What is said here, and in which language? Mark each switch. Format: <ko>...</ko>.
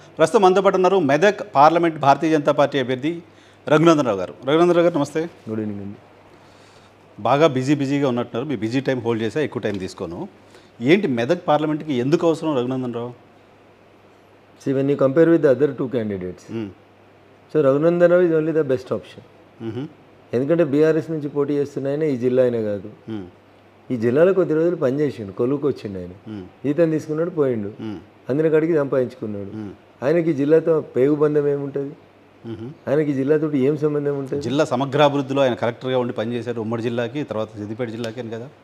<te>ప్రస్తుతం మనతో పాటు ఉన్నారు మెదక్ పార్లమెంట్ భారతీయ జనతా పార్టీ అభ్యర్థి రఘునందనరావు గారు. రఘునందనరావు గారు నమస్తే.</te> <en>Good evening అండి.</en> <te>బాగా బిజీగా ఉన్నట్టున్నారు. మీ బిజీ టైం హోల్డ్ చేసా, ఎక్కువ టైం తీసుకోను. ఏంటి మెదక్ పార్లమెంట్కి ఎందుకు అవసరం Raghunandan Rao?</te> <en>See, when you compare with the other two candidates, so Raghunandan Rao is only the best option.</en> <te>ఎందుకంటే బీఆర్ఎస్ నుంచి పోటీ చేస్తున్న ఆయన ఈ జిల్లా అయినా కాదు, ఈ జిల్లాలో కొద్ది రోజులు పనిచేసిండు, కొలువుకు వచ్చిండు. ఆయన జీతం తీసుకున్నాడు, పోయిండు, అందరి కాడికి సంపాదించుకున్నాడు. ఆయనకి జిల్లాతో పేగు బంధం ఏముంటుంది? ఆయనకి జిల్లాతో ఏం సంబంధం ఉంటుంది? జిల్లా సమగ్రాభివృద్ధిలో ఆయన కలెక్టర్గా ఉండి పనిచేశారు, ఉమ్మడి జిల్లాకి, తర్వాత సిద్దిపేట జిల్లాకి అని కదా.</te>